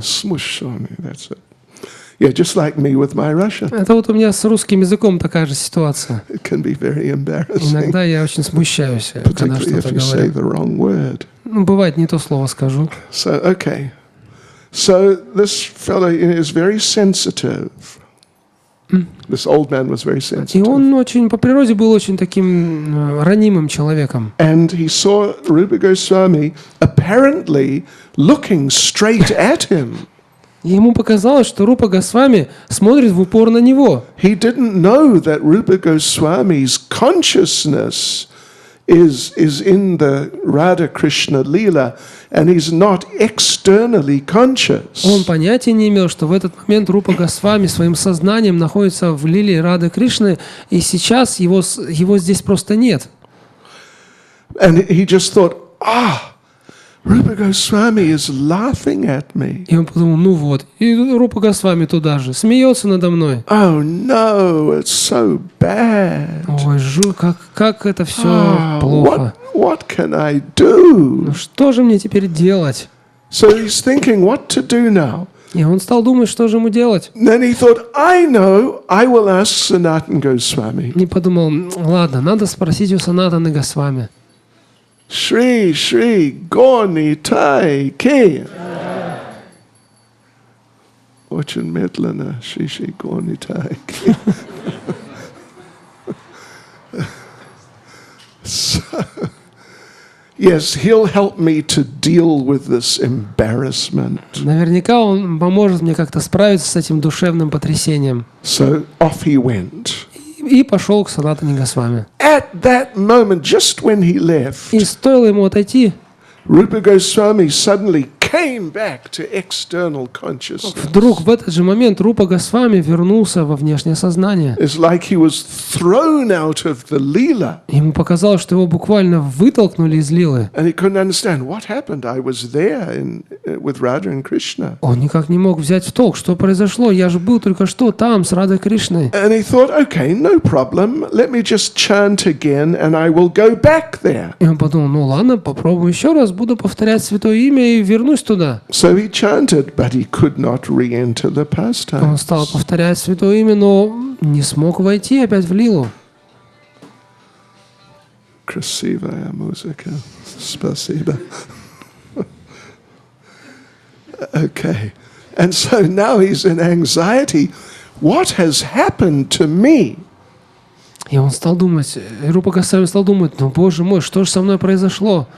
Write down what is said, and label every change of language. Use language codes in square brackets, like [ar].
[en] Смущенный, that's it. Yeah, just like me with my Russian. [ru] Это вот у меня с русским языком такая же ситуация. [en] It can be very embarrassing, [ru] Иногда я очень смущаюсь, когда [en] particularly [ru] что-то [en] if you say [ru] говорю. [en] the wrong word. [ru] Ну, бывает, не то слово скажу. [en] So, okay. So this fellow is very sensitive. This old man was very [ru] И [en] sensitive. [ru] он очень, по природе был очень таким ранимым человеком. [en] And he saw Rupa Goswami apparently looking straight at him. [ru] И ему показалось, что Рупа Госвами смотрит в упор на него. [en] He didn't know that Rupa Goswami's consciousness is in the Radha Krishna Lila, and he's not externally conscious. [ru] Он понятия не имел, что в этот момент Рупа Госвами своим сознанием находится в лилии Рады Кришны, и сейчас его здесь просто нет. [en] And he just thought, Rupa Goswami is laughing at me. [ru] И он подумал, ну вот, и Рупа Госвами туда же, смеется надо мной. [en] Oh no, it's so bad. [ru] Ой, как это все плохо. [en] What can I do? [ru] Ну что же мне теперь делать? [en] So he's thinking what to do now. [ru] И он стал думать, что же ему делать. [en] And then he thought, I know, I will ask Sanatana Goswami. [ru] И подумал, ладно, надо спросить у Санатаны Госвами. Shri Shri Goni Tai Ke. Очень медленно, Shri Shri Goni Tai Ke. [en] So, yes, he'll help me to deal with this embarrassment. [ru] Наверняка он поможет мне как-то справиться с этим душевным потрясением. [en] So off he went. [ru] И пошел к Санатане Госвами. [en] At that moment, just when he left, [ru] И стоило ему отойти, [en] Rupa Goswami suddenly came back to external consciousness. [ru] вдруг в этот же момент Рупа Госвами вернулся во внешнее сознание. [en] It's like he was thrown out of the Lila. [ru] Ему показалось, что его буквально вытолкнули из Лилы. [en] And he couldn't understand what happened. I was there with Radha and Krishna. [ru] Он никак не мог взять в толк, что произошло. Я же был только что там, с Радой Кришной. [en] And he thought, okay, no problem. Let me just chant again and I will go back there. [ru] И он подумал, ну ладно, попробую еще раз, буду повторять святое имя и вернусь туда. [en] So he chanted, but he could not re-enter the [ru] Он стал [en] pastimes. [ru] повторять святое имя, но не смог войти опять в Лилу. Красивая музыка. Спасибо. [en] Okay. And so now he's in anxiety. What has happened to me? [ru] И он стал думать, Рупа Госвами стал думать, ну боже мой, что же со мной произошло?